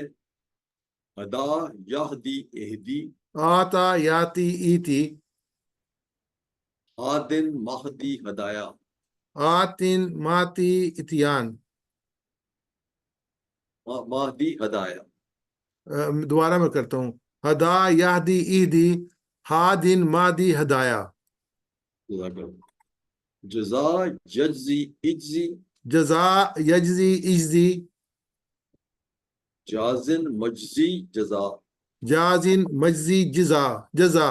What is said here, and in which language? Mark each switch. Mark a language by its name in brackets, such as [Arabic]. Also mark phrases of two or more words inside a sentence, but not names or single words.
[Arabic] ادا یہدی اہدی، آتا یاتی ایتی، آدن مہدی ہدایا، آتن ماتی اتیان. مہدی ہدایا. [Urdu] دوبارہ میں کرتا ہوں. [Arabic] ہدا یہدی ایدی، ہادن مادی ہدایا. جزا یجزی اجزی، جزا یجزی اجزی، جازن مجزی جزا، جازن مجزی جزا جزا.